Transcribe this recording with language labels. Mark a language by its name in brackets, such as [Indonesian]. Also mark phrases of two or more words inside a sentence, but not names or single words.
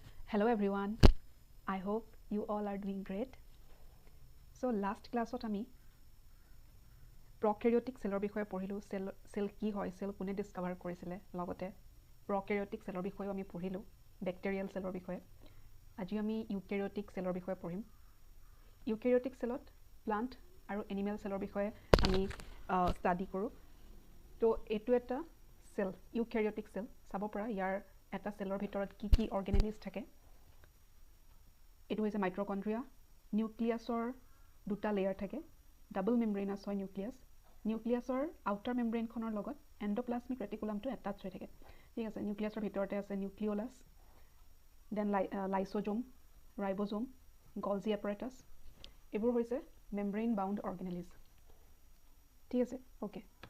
[English] Hello everyone, I hope you all are doing great. So last class [Assamese] আমি [English] prokaryotic cellৰ [Assamese] বিষয়ে পঢ়িলো cell কি হয় cell কোনে ডিসকভাৰ কৰিছিলে লগতে [English] prokaryotic cellৰ [Assamese] বিষয়ে আমি পঢ়িলো [English] bacterial cellৰ [Assamese] বিষয়ে আজি আমি [English] eukaryotic cellৰ [Assamese] বিষয়ে পঢ়িম [English] eukaryotic cellত [Assamese] plant আৰু [English] animal cellৰ [Assamese] বিষয়ে আমি ষ্টাডি কৰো তো এটো এটা [English] cell eukaryotic cell [Assamese] চাব পৰা ইয়াৰ এটা cellৰ ভিতৰত কি organelles থাকে এটো হৈছে [English] mitochondria nucleusৰ [Assamese] দুটা লেয়াৰ থাকে [English] double membranous [Assamese] হয় নিউক্লিয়াছৰ [English] outer membrane [Assamese] খনৰ লগত [English] endoplasmic reticulum attach [Assamese] হৈ থাকে ঠিক আছে নিউক্লিয়াছৰ ভিতৰতে আছে নিউক্লিওলাছ [English] then lysosome ribosome Golgi apparatus [Assamese] এবোৰ হৈছে [English] membrane bound organelles [Assamese] ঠিক আছে ওকে